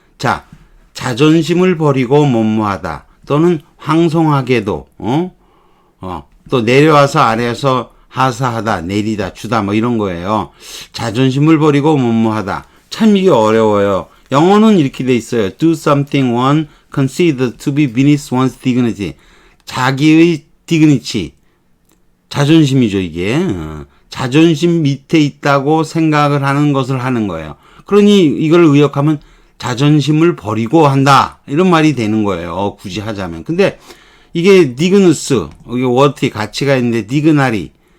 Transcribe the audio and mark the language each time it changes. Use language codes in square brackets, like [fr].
[ko] 자, 자존심을 버리고 뭐뭐하다 또는 황송하게도 또 내려와서 아래에서 하사하다, 내리다, 주다 이런 거예요. 자존심을 버리고 뭐뭐하다. 참 이게 어려워요. 영어는 이렇게 돼 있어요. [en] Do something one considered to be beneath one's dignity. [ko] 자기의 dignity. 자존심이죠, 이게. 자존심 밑에 있다고 생각을 하는 것을 하는 거예요. 그러니 이걸 의역하면 자존심을 버리고 한다. 이런 말이 되는 거예요. 굳이 하자면. 근데 이게 디그누스, 이게 워티 가치가 있는데 디그나리.